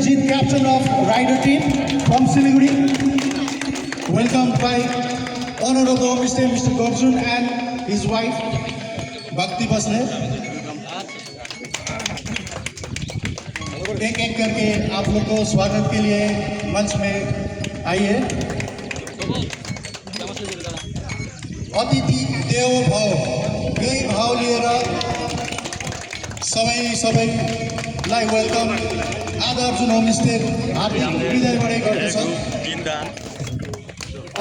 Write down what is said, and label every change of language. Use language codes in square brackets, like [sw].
[en] Jeet, captain of rider team from Siliguri, welcomed by Honorable Mr. Gorjun and his wife Bhakti Basne. [hi] एक एक करके आप लोग को स्वागत के लिए मंच में आइए। [sa] अतिथि देवो भव, [ne] यही भाव लिएर सबैलाई वेलकम आदर जुन होमस्टे हार्दिक हृदयबाटै गर्दछ।